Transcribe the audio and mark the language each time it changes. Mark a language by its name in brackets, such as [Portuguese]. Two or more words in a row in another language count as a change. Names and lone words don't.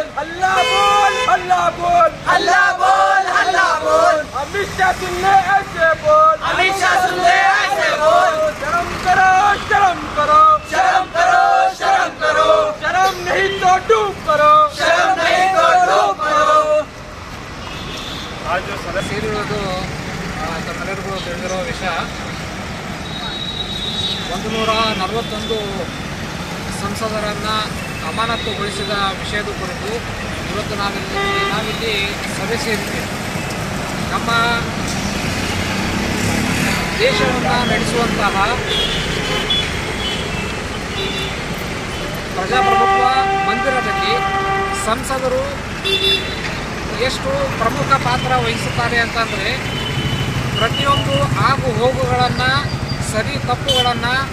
[Hindi] हल्ला बोल, हल्ला बोल, हल्ला बोल, हल्ला बोल, अमित शाह सुन ले ऐसे बोल, अमित शाह सुन ले ऐसे बोल। शर्म करो, शर्म करो, शर्म करो, शर्म करो, शर्म नहीं तो डूब करो, शर्म नहीं तो डूब करो। [Kannada] आज ಸೇರಿರೋದು ತಮ್ಮೆಲ್ಲರಿಗೂ ತಿಳಿದಿರೋ ವಿಷಯ 141 ಸಂಸದರನ್ನು ಅಮಾನತುಗೊಳಿಸಿದ ವಿಷಯದ ಕುರಿತು ಇವತ್ತು ನಾವಿಲ್ಲಿ ಸಭೆ ಸೇರಿದ್ದೇವೆ. ನಮ್ಮ ದೇಶವನ್ನು ನಡೆಸುವಂತಹ ಪ್ರಜಾಪ್ರಭುತ್ವ ಮಂದಿರದಲ್ಲಿ ಸಂಸದರು ಎಷ್ಟು ಪ್ರಮುಖ ಪಾತ್ರ ವಹಿಸುತ್ತಾರೆ ಅಂತಂದರೆ ಪ್ರತಿಯೊಂದು ಆಗು ಹೋಗುಗಳನ್ನು ಸರಿ ತಪ್ಪುಗಳನ್ನು